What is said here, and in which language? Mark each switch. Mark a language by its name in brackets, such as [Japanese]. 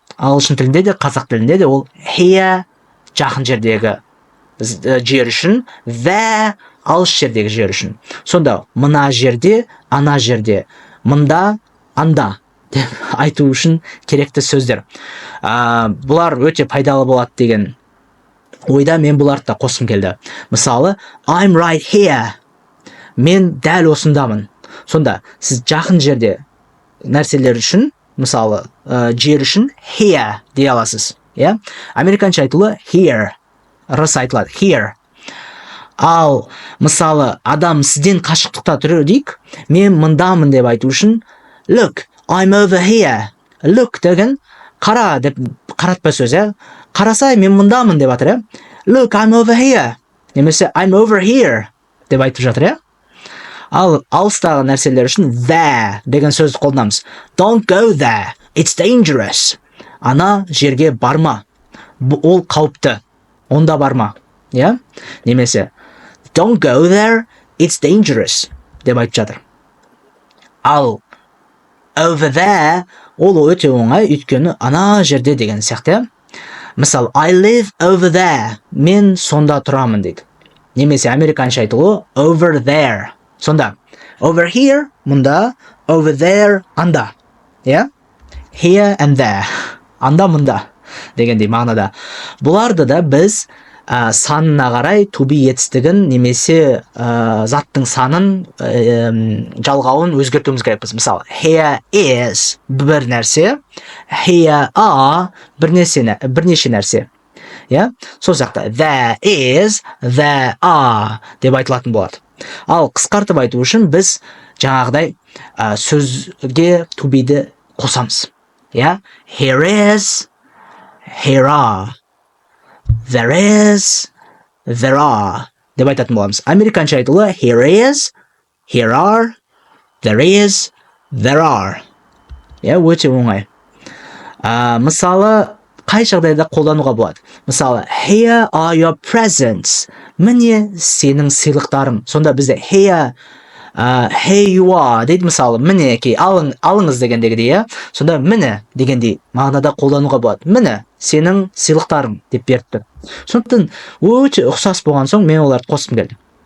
[Kazakh] Ағылшын тілінде де, қазақ тілінде де ол here жақын жердегі жер үшін, the алыс жердегі жер үшін. Сонда мына жерде, ана жерде, мында, анда деп айту үшін керекті сөздер. Бұлар өте пайдалы болады деген ойда мен бұларды да қосқым келді. [English] Мысалы, I'm right here. [Kazakh] Мен дәл осындамын. Сонда сіз жақын жерде нәрселер үшін, мысалы, жер үшін here дей аласыз. Американша айтылы here. Рыс айтылады here. Ал мысалы адам сізден қашықтықта тұр дейік, мен мындамын деп айту үшін [English] look, I'm over here. [Kazakh] Look деген қара деп қаратпа сөз, қараса мен мындамын деп жатыр. [English] Look, I'm over here. [Kazakh] Немесе [English] I'm over here [Kazakh] деп айтып жатыр. Ал алыстағы нәрселер үшін there деген сөзді қолданамыз. [English] Don't go there. It's dangerous. [Kazakh] Ана жерге барма. Ол қауіпті. Онда барма. Немесе [English] don't go there, it's dangerous [Kazakh] деп айтып жатыр. Ал over there ол өте оңай, өйткені ана жерде деген сияқты. [English] Мысалы, I live over there. [Kazakh] Мен сонда тұрамын дейді. Немесе американша айтылуы over there. Сонда over here мұнда, over there анда. [English] Here and there. [Kazakh] Анда мұнда дегендей мағынада. Бұларды да біз санына қарай to be етістігін немесе заттың санын жалғауын өзгертуіміз керекпіз. Мысалы, here is бір нәрсе, here are бірнеше нәрсе. Сол жақта there is, there are деп айтылатын болады. Ал қысқартып айту үшін біз жаңағыдай сөзге to be'ді қосамыз. [English] Here is, here are. There is, there are [Kazakh] деп айтатын боламыз. Американша айтылы [English] here is, here are, there is, there are. [Kazakh] Өте оңай. Мысалы, қай жағдайда қолдануға болады? [English] Мысалы, here are your presents. [Kazakh] Міне сенің сыйлықтарың. Сонда бізде here here you are дейді, мысалы, мінекей, алыңыз дегендегідей, иә. Сонда міне дегендей мағынада қолдануға болады. Міне сенің сыйлықтарың деп беріп тұр. Сондықтан өте ұқсас болған соң мен оларды қосқым келді.